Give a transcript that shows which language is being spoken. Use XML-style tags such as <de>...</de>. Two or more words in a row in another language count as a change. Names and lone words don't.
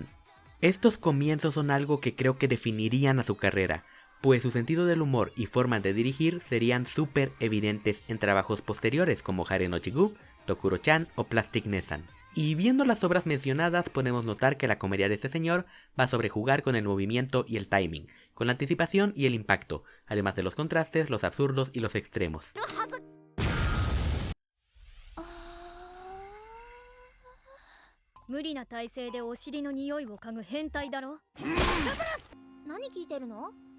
<es>Estos comienzos son algo que creo que definirían a su carrera, pues su sentido del humor y forma de dirigir serían súper evidentes en trabajos posteriores como Hare no Chigu, Tokuro-chan o Plastic Nesan. Y viendo las obras mencionadas podemos notar que la comedia de este señor va sobre jugar con el movimiento y el timing, con la anticipación y el impacto, además de los contrastes, los absurdos y los extremos.</es> <ja>無理な体勢でお尻の匂いを嗅ぐ変態だろ。何聞いてるの？こういうの。</ja>